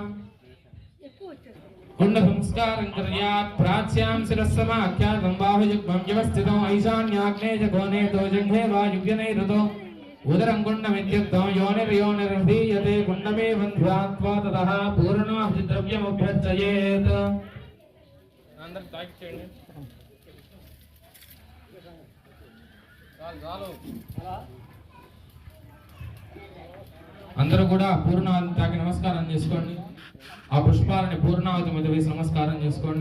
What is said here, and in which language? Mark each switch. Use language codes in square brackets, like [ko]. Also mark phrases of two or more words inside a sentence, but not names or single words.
[sa] कुंड संस्कारं कर्यात् प्राच्यां शिरस्समाख्यातं बाहुयुग्मं व्यवस्थितो ऐशान्याग्नेय कोणे दोजंघे वायुव्यनैऋतो उदरं कुण्डमित्युक्तं योनिर्योनिर्धीयते कुण्डमेवं ध्यात्वा ततः पूर्णाहुतिद्रव्यमुभ्यर्चयेत्. [te] అందరూ తాకి చేయండి. అందరూ కూడా పూర్ణాహుతి తాకి నమస్కారం చేసుకోండి. ఆ పుష్పాలని పూర్ణాహుతి మీద వేసి నమస్కారం చేసుకోండి.